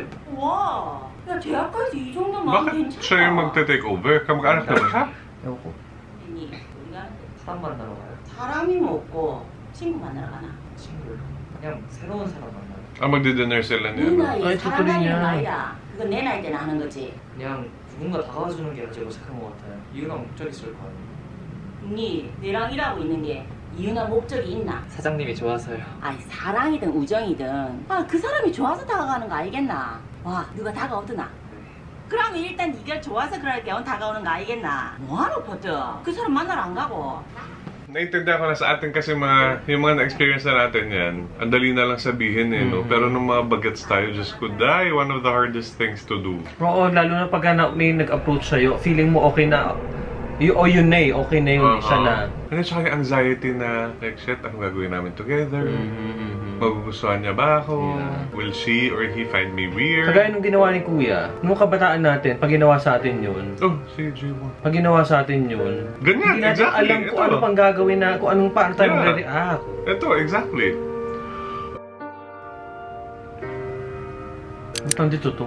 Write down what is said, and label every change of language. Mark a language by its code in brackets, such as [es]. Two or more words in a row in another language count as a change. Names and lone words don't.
[ko] 와, 야 대학까지 이 정도면 [tl] Bakit [ko] 괜찮아. [tl] siya yung magte-take over? Kamag-anak na ba siya? Ewan ko. [ko] 니 우리가 사람 만나러 가요. 사람이 없고 친구 만나러 가나? 친구를. 그냥 새로운 사람 만나요. [tl] Ah, magdi-dinner sila [ko] 네 [tl] niya. no? [ko] 나이 아이, 사람 좋더리냐. 나이는 나이야. 그건 내 나이 때나 하는 거지. 그냥 누군가 다가와주는 게 아직 어색한 것 같아요. 이유나 목적이 있을 거 아니에요. 니 내랑 일하고 있는 게 이유나 목적이 있나? 사장님이 좋아서요. 아니 사랑이든 우정이든 그 사람이 좋아서 다가가는 거 알겠나? 와 누가 다가오더나? 그러면 일단 네가 좋아서 그렇게 다가오는 거 알겠나? 뭐하러 포트? 그 사람 만나러 안 가고 [tl] Naintindihan ko na sa atin kasi yung mga na-experience na natin yan, ang dali na lang sabihin eh, no? Pero nung mga bagets tayo, Diyos ko, [en] one of the hardest things to do. [tl] Oo, lalo na pagka may nag-approach sa'yo, feeling mo okay na, yun na eh, okay na yun, siya na. Ano, tsaka yung anxiety na, like, shit, anong gagawin namin together? Magugustuhan niya ba ako? [en] Will she or he find me weird? [tl] Kagaya nung ginawa ni Kuya, nung kabataan natin, pag ginawa sa atin yun, si J1. Pag ginawa sa atin yun, ganyan, hindi natin exactly. alam kung ano pang gagawin na, kung anong paano tayo mag-react. Ito, exactly. Ang dito to.